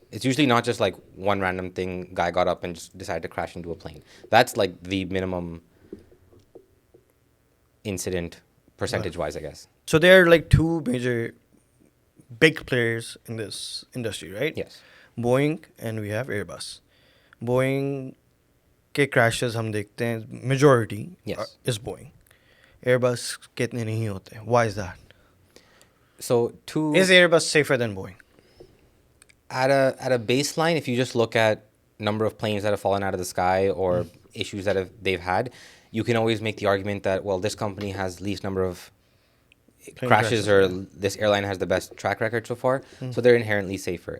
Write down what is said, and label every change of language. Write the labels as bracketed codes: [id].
[en] It's usually not just like one random thing, guy got up and just decided to crash into a plane. That's like the minimum incident percentage-wise, I guess. So there are like two major big players in this industry, right? Yes. Boeing and we have Airbus. [hi] Boeing के crashes हम देखते हैं, majority [en] Yes. is Boeing. [hi] Airbus के इतने नहीं होते. [en] Why is that? So Is Airbus safer than Boeing? at a baseline, if you just look at number of planes that have fallen out of the sky or issues that they've had, you can always make the argument that, well, this company has least number of crashes, or this airline has the best track record so far, so they're inherently safer.